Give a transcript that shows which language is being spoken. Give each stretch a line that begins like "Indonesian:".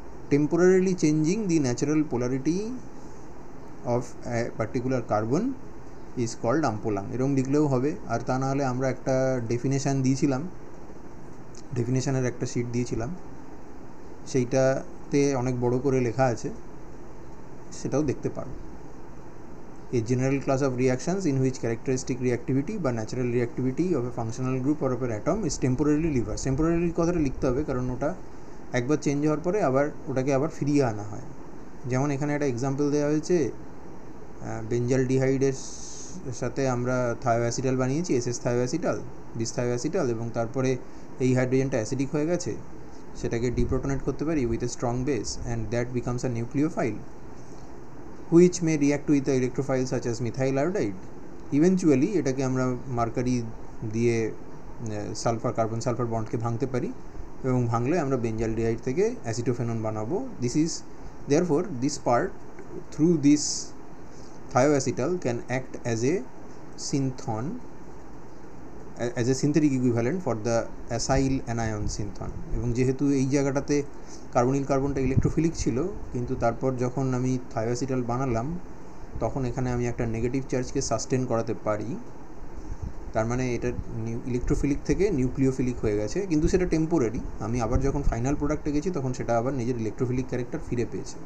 English: temporarily changing the natural polarity of a particular carbon is called umpolung,
Bangla: এরকম লিখলেও হবে। আর তা না হলে আমরা একটা ডেফিনেশান দিয়েছিলাম, ডেফিনেশানের একটা শিট দিয়েছিলাম, সেইটাতে অনেক বড় করে লেখা আছে, সেটাও দেখতে পারো।
English: A general class of reactions in which characteristic reactivity বা natural reactivity of a functional group or of an atom is temporarily reversed.
Bangla: temporarily কথাটা লিখতে হবে, কারণ ওটা একবার চেঞ্জ হওয়ার পরে আবার ওটাকে আবার ফিরিয়ে আনা হয়। যেমন এখানে একটা এক্সাম্পল দেওয়া হয়েছে, বেঞ্জালডিহাইডের সাথে আমরা থায়োঅ্যাসিটাল বানিয়েছি, এসএস থায়োঅ্যাসিটাল, বিস থায়োঅ্যাসিটাল, এবং তারপরে এই হাইড্রোজেনটা অ্যাসিডিক হয়ে গেছে, সেটাকে ডিপ্রোটনেট করতে পারি
English: With a strong base, and that becomes a nucleophile which may react with the electrophile such as methyl iodide.
Bangla: Eventually এটাকে আমরা মার্কারি দিয়ে সালফার কার্বন সালফার বন্ডকে ভাঙতে পারি, এবং ভাঙলে আমরা বেঞ্জালডিহাইড থেকে অ্যাসিটোফেনন বানাবো।
English: This is therefore this part through this thioacetal can act as a synthon, as a synthetic equivalent for the acyl anion synthon.
Bangla: এবং যেহেতু এই জায়গাটাতে কার্বনিল কার্বনটা ইলেকট্রোফিলিক ছিল, কিন্তু তারপর যখন আমি থায়োঅ্যাসিটাল বানালাম তখন এখানে আমি একটা নেগেটিভ চার্জকে সাস্টেন করাতে পারি, তার মানে এটা ইলেকট্রোফিলিক থেকে নিউক্লিওফিলিক হয়ে গেছে, কিন্তু সেটা টেম্পোরারি। আমি আবার যখন ফাইনাল প্রোডাক্টে গেছি তখন সেটা আবার নিজের ইলেকট্রোফিলিক ক্যারেক্টার ফিরে পেয়েছে।